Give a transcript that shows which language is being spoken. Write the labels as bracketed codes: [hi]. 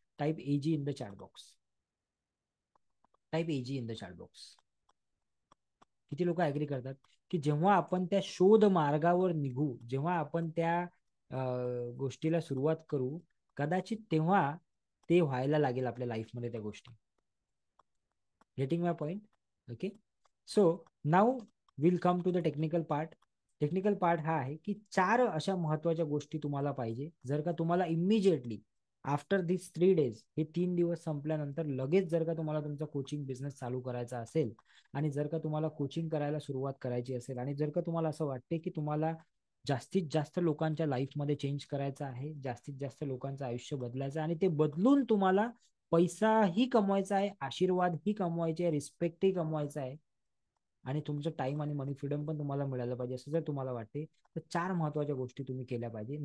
[en] Type AG in the chat box. Type AG in the chat box. [mr] किती लोक agri करतात की जेव्हा आपण त्या शोध मार्गावर निघू, जेव्हा आपण त्या गोष्टीला सुरुवात करू, कदाचित तेव्हा ते व्हायला लागेल आपल्या लाईफमध्ये त्या गोष्टी. [en] Getting my point? Okay. So now will come to the technical part. [mr] Technical part हा आहे की 4 अशा महत्वाच्या गोष्टी तुम्हाला पाहिजे. जर का तुम्हाला इमिजिएटली [en] after this 3 days, [mr] हे 3 दिवस संपल्यानंतर लगेच जर का तुम्हाला तुमचा कोचिंग बिझनेस चालू करायचा असेल, आणि जर का तुम्हाला कोचिंग करायला सुरुवात करायची असेल, आणि जर का तुम्हाला असं वाटते की तुम्हाला जास्तीत जास्त लोकांच्या लाईफमध्ये चेंज करायचं आहे, जास्तीत जास्त लोकांचं आयुष्य बदलायचं आहे, आणि ते बदलून तुम्हाला पैसाही कमवायचा आहे, आशीर्वादही कमवायचे आहे, रिस्पेक्टही कमवायचा आहे, आणि तुमचं टाइम आणि मनी फ्रीडम पण तुम्हाला मिळालं पाहिजे असं जर तुम्हाला वाटते, तर 4 महत्वाच्या गोष्टी तुम्ही केल्या पाहिजे.